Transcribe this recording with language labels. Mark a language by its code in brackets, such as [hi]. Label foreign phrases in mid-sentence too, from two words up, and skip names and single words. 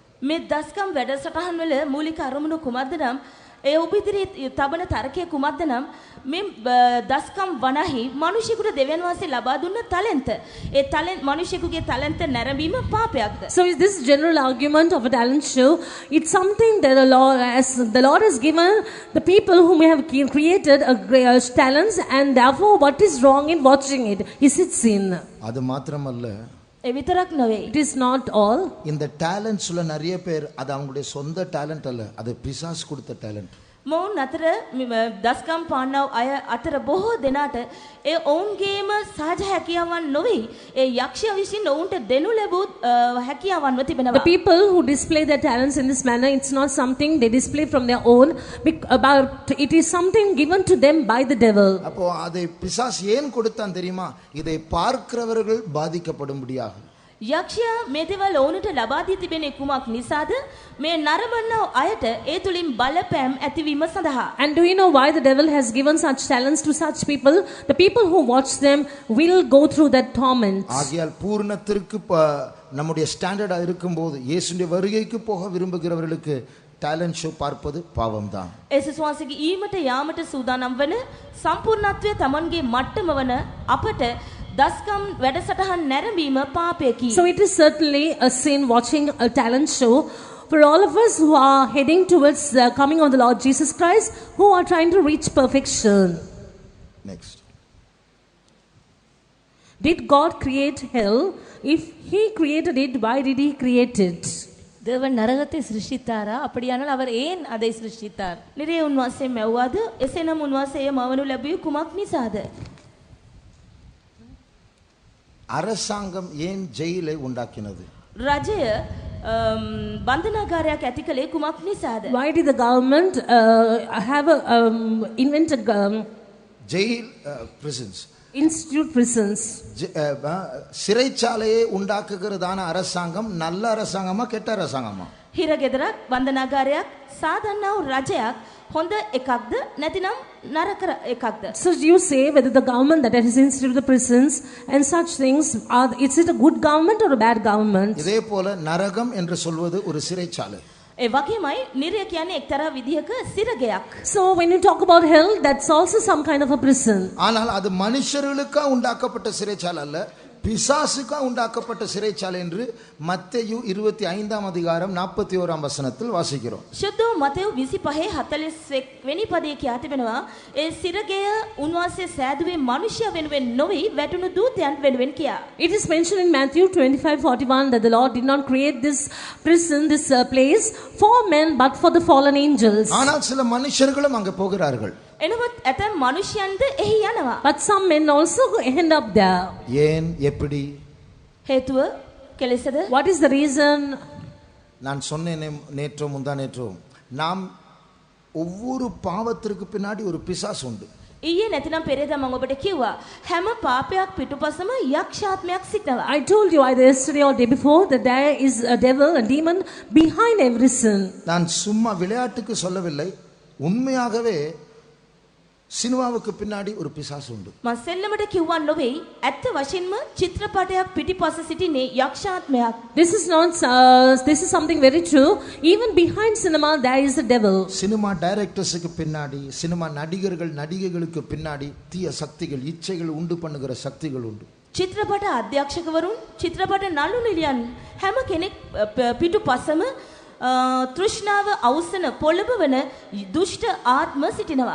[si] මේ දස්කම් වැඩසටහන් වල මූලික අරමුණු කුමක්ද නම් ඒ ඔබ ඉදිරියේ තබන තරකය කුමක්ද නම් මේ දස්කම් වනහි මිනිසෙකුට දෙවියන් වහන්සේ ලබා දුන්න ටැලන්ට්. ඒ ටැලන්ට් මිනිසෙකුගේ ටැලන්ට් නැරඹීම පාපයක්ද? [en] So is this general argument of a talent show? It's something that the Lord has given the people whom have created a talents, and therefore what is wrong in watching it? Is it sin? [ta] அது மாத்திரமல்ல, [si] ඒ විතරක් නෙවෙයි. [en] It is not all. [ta] இந்த டாலண்ட்ஸ்ல நிறைய பேர் அது அவங்களுடைய சொந்த டாலண்ட் அல்ல, அது பிசாசு கொடுத்த டாலண்ட். [si] මොවුන් අතර දස්කම් පාන්නව අය අතර බොහෝ දෙනාට ඒ ඔවුන්ගේම සහජ හැකියාවන් නොවේ. ඒ යක්ෂයා විසින් ඔවුන්ට දෙනු ලැබූ හැකියාවන්ව [en] The [si] තිබෙනවා. [en] people who display their talents in this manner, it's not something they display from their own, but it is something given to them by the devil. [ta] அப்போ அதை பிசாசு ஏன் கொடுத்தான் தெரியுமா? இதை பார்க்கிறவர்கள் பாதிக்கப்படும்படியாக. [si] යක්ෂයා මේ දේවල් ඔවුන්ට ලබා දී තිබෙන්නේ කුමක් නිසාද? මේ නරඹන අයට ඒ තුලින් බලපෑම් ඇතිවීම සඳහා. [en] And do you know why the devil has given such talents to such people? The people who watch them will go through that torment. [ta] ஆகையால் பூர்ணத்திற்கு நம்முடைய ஸ்டாண்டர்டா இருக்கும்போது இயேசுவின் வருகைக்கு போக விரும்புகிறவர்களுக்கு [en] talent show [ta] பார்ப்பது பாவம்தான். [si] ඒසුස් වහන්සේගේ ඊමට යාමට සූදානම් වන සම්පූර්ණත්වයේ තමන්ගේ මට්ටම වන අපට දස්කම් වැඩසටහන් නැරඹීම පාපයකි. [en] So it is certainly a sin watching a talent show for all of us who are heading towards the coming of the Lord Jesus Christ, who are trying to reach perfection. Next. Did God create hell? If he created it, why did he create it? [ta] தேவன் நரகத்தை சிருஷ்டித்தாரா? அப்படியானால் அவர் ஏன் அதை சிருஷ்டித்தார்? [si] නිරේ උන්වහන්සේ මැව්වාද? එසේනම් උන්වහන්සේ මවනු ලැබුවේ කුමක් නිසාද? [ta] அரசாங்கம் ஏன் ஜெயிலை உண்டாக்கினது? [si] රජය බන්ධනාගාරයක් ඇති කළේ කුමක් නිසාද? [en] Why did the government have invented ஜெயில் prisons, institute prisons? [ta] சிறைச்சாலையை உண்டாக்குகிறதான அரசாங்கம் நல்ல அரசாங்கமா கெட்ட அரசாங்கமா? [si] හිරගෙදරක් වන්දනාගාරයක් සාධන්නා වූ රජයක් හොඳ එකක්ද නැතිනම් නරක එකක්ද? [en] So you say whether the government that has instituted the prisons and such things, is it a good government or a bad government? [ta] இதே போல நரகம் என்று சொல்வது ஒரு சிறைச்சாலை. [si] ඒ වගේමයි නිරය කියන්නේ එක්තරා විදිහක සිරගයක්. [en] So when you talk about hell, that's also some kind of a prison. [ta] ஆனால் அது மனுஷர்களுக்கா உண்டாக்கப்பட்ட சிறைச்சாலை அல்ல, பிசாசுக்கா உண்டாக்கப்பட்ட சிறைச்சாலை என்று மத்தேயு 25ஆம் அதிகாரம் 41ஆம் வசனத்தில் வாசிக்கிறோம். [si] ශුද්ධ මතෙව් 25:41 වෙනි පදයේ කියා තිබෙනවා ඒ සිරගය උන්වහන්සේ සෑදුවේ මනුෂ්‍ය වෙනුවෙන් නොවේ වැටුණු දූතයන් වෙනුවෙන් කියා. [en] It is mentioned in Matthew 25:41 that the Lord did not create this prison, this place for men but for the fallen angels. [ta] ஆனால் சில மனுஷர்களும் அங்க போகிறார்கள். [si] එනමුත් ඇතැම් මනුෂ්‍යයන්ද එහි යනවා. [en] But some men also end up there. [ta] ஏன் எப்படி? [si] හේතුව කෙලෙසද? [en] What is the reason? [ta] நான் சொன்னேனே நேற்றோ முந்தா நேற்றோ, நாம் ஒவ்வொரு பாவத்திற்கு பின்னாடி ஒரு பிசாசு உண்டு. [si] ඊයේ නැතිනම් පෙරේද මම ඔබට කිව්වා හැම පාපයක් පිටුපසම යක්ෂාත්මයක් සිටිනවා. [en] I told you either yesterday or day before that there is a devil, a demon behind every sin. [ta] நான் சும்மா விளையாட்டுக்கு சொல்லவில்லை, உண்மையாகவே சினிமாவுக்கு பின்னாடி ஒரு பிசாசு உண்டு. [si] මම සෙල්ලමට කිව්වා නොවේ ඇත්ත වශයෙන්ම චිත්‍රපටයක් පිටිපස සිටිනේ යක්ෂාත්මයක්. [en] This is something very true. Even behind cinema there is a devil. [ta] சினிமா டைரக்டர்ஸுக்கு பின்னாடி, சினிமா நடிகர்கள் நடிகைகளுக்கு பின்னாடி தீய சக்திகள், இச்சைகள் உண்டு பண்ணுகிற சக்திகள் உண்டு. [si] චිත්‍රපට අධ්‍යක්ෂකවරුන්, චිත්‍රපට නළු නිලියන් හැම කෙනෙක් පිටුපසම තෘෂ්ණාව අවසන පොළඹවන දුෂ්ට ආත්ම සිටිනවා.